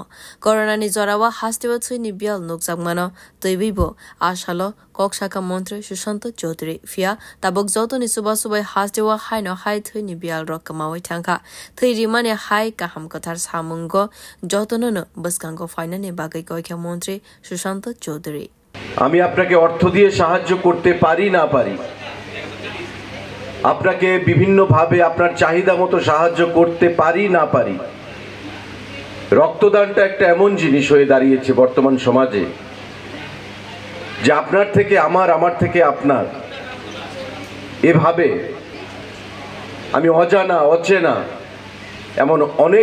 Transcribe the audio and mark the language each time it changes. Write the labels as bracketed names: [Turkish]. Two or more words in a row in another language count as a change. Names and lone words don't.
[Kok Borok] Corona ni Zorawa Hasti ni bial nukzagmano toibibo ashalo kokshaka montre Shushanto Chaudhary fia tabok joto ni suba hasdewa haino hai thui ni bial rokamawai thangka thui rimane hai kaham kathar samungo jotono no baskango fainane bagai koikha montre Shushanto Chaudhary [Bangla] আমি আপনাকে অর্থ দিয়ে সাহায্য করতে পারি না পারি আপনাকে বিভিন্ন ভাবে আপনার চাহিদা মতো সাহায্য করতে পারি না পারি রক্তদানটা একটা এমন জিনিস হয়ে দাঁড়িয়েছে বর্তমান সমাজে যে আপনার থেকে আমার থেকে আপনার এভাবে আমি অজানা অচেনা এমন অনেক